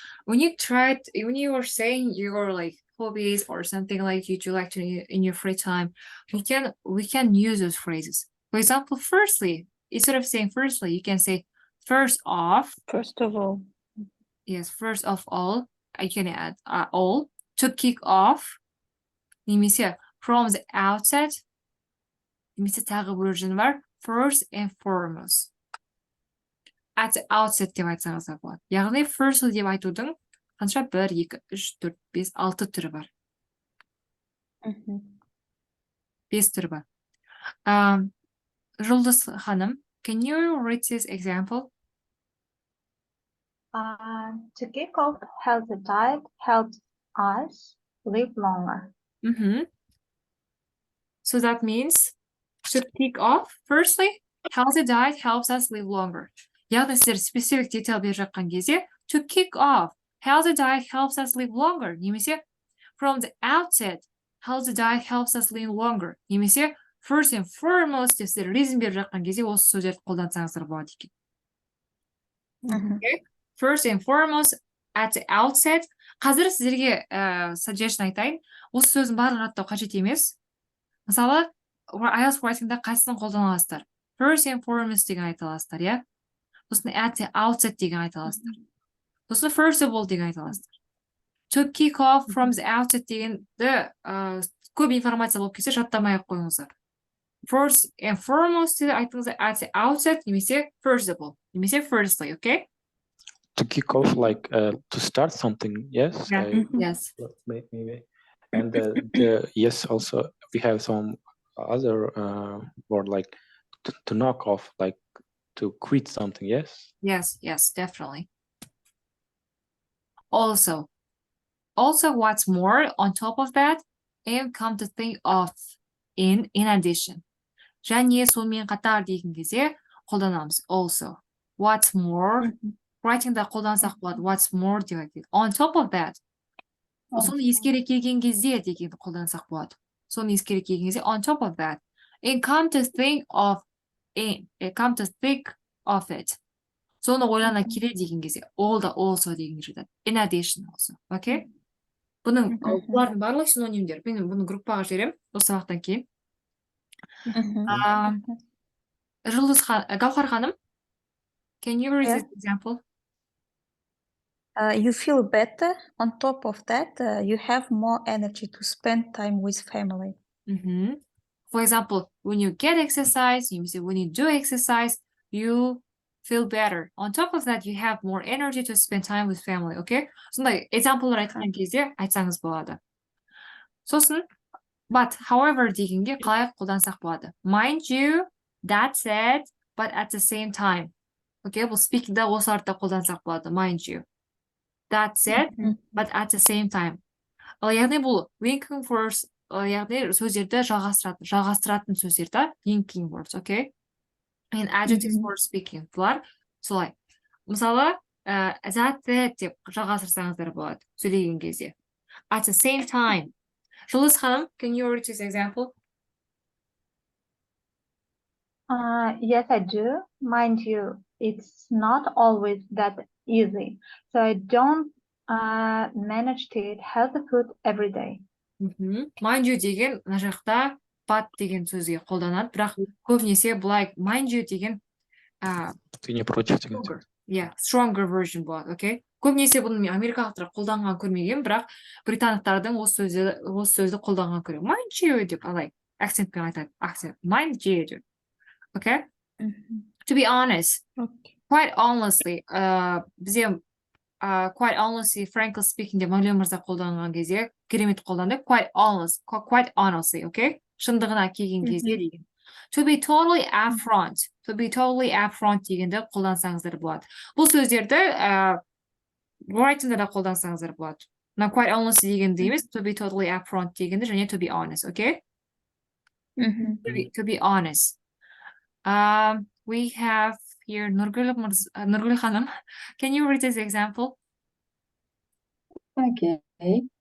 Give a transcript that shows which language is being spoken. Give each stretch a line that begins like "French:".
English: When you were saying your like hobbies or something like you do like to in your free time, we can use those phrases. For example, firstly, instead of saying firstly, you can say first off. First of all. Yes, first of all, I can add all to kick off.
Kazakh: немесе
English: from the outset.
Kazakh: немесе тағы бір version бар.
English: First and foremost. At the outset
Kazakh: деп айтсаңыз да болады. Яғни firstly деп айтудың қанша 1, 2, 3, 4, 5, 6 түрі бар. 5 түрі бар. Жұлдыз ханым,
English: can you read this example? To kick off healthy diet helps us live longer. So that means to kick off, firstly, healthy diet helps us live longer.
Kazakh: Яғни сіздер specific detail беріп жатқан кезде
English: to kick off, healthy diet helps us live longer.
Kazakh: немесе
English: from the outset, healthy diet helps us live longer.
Kazakh: немесе
English: first and foremost
Kazakh: деп сіздер reason беріп жатқан кезде осы сөздерді қолдансаңыздар болады екен.
English: Okay? First and foremost, at the outset.
Kazakh: Қазір сіздерге suggestion айтайын. Осы сөздің барлығын аттау қажет емес. Мысалы, IELTS writingда қайсысын қолдана аласыздар?
English: First and foremost
Kazakh: деген айта аласыздар, иә? Сосын at the outset деген айта аласыздар. Сосын first of all деген айта аласыздар. To kick off from the outset дегенді көп информация болып кетсе жаттамай-ақ қойыңыздар.
English: First and foremost
Kazakh: деп айтыңыздар
English: at the outset
Kazakh: немесе
English: first of all немесе firstly, okay? To kick off, like to start something, yes? Yeah. Yes. Maybe. And yes, also we have some other word like to knock off, like to quit something, yes? Yes, definitely. Also, what's more on top of that, and come to think of in addition.
Kazakh: және сонымен қатар деген кезде қолданамыз.
English: Also, what's more, writingда
Kazakh: қолдансақ болады.
English: What's more деп айтады. On top of that.
Kazakh: Соны ескере келген кезде дегенді қолдансақ болады. Соны ескере келген кезде on top of that.
English: And come to think of it.
Kazakh: Соны ойлана келе деген кезде all the also деген жатады.
English: In addition also. Okay?
Kazakh: Бұлардың барлық синонимдер. Мен бұны группаға жіберемін осы сабақтан кейін.
English: Гаухар ханым, can you read this example? You feel better. On top of that, you have more energy to spend time with family. For example, when you get exercise, when you do exercise, you feel better. On top of that, you have more energy to spend time with family, okay?
Kazakh: Сондай example'лар айтқан кезде айтсаңыз болады. Сосын,
English: but, however
Kazakh: дегенге қалай қолдансақ болады?
English: Mind you, that said, but at the same time.
Kazakh: Okay, бұл speakingда осы артта қолдансақ болады.
English: Mind you. That said, but at the same time.
Kazakh: Яғни бұл linking words, яғни сөздерді жалғастыратын сөздерді linking words, okay?
English: And adjectives for speaking.
Kazakh: Бұлар солай. Мысалы, that said деп жалғастырсаңыздар болады сөйлеген кезде.
English: At the same time. Жұлдыз ханым, can you read this example? Yes, I do. Mind you, it's not always that easy. So I don't manage to eat healthy food every day. Mind you
Kazakh: деген мына жақта but деген сөзге қолданады, бірақ көбінесе былай mind you деген
Russian: Ты не против
Kazakh: деген.
English: Stronger version
Kazakh: болады,
English: okay?
Kazakh: Көбінесе бұны америкалықтар қолданған көрмеген, бірақ британдықтардың осы сөзді қолданған көремін. Mind you деп алай. Акцентпен айтады. Акцент. Mind J. Okay? Mhm.
English: To be honest, Okay.
Kazakh: quite honestly, бізде
English: quite honestly, frankly speaking
Kazakh: деп Мәулен мырза қолданған кезде керемет қолданды.
English: Quite honestly, okay?
Kazakh: Шындығына келген кезде деген.
English: To be totally upfront
Kazakh: дегенді қолдансаңыздар болады. Бұл сөздерді writingда да қолдансаңыздар болады. Мына quite honestly дегенді емес,
English: to be totally upfront
Kazakh: дегенді және to be honest, okay?
English: To be honest. We have here Nurgul Hanım. Can you read this example? Okay.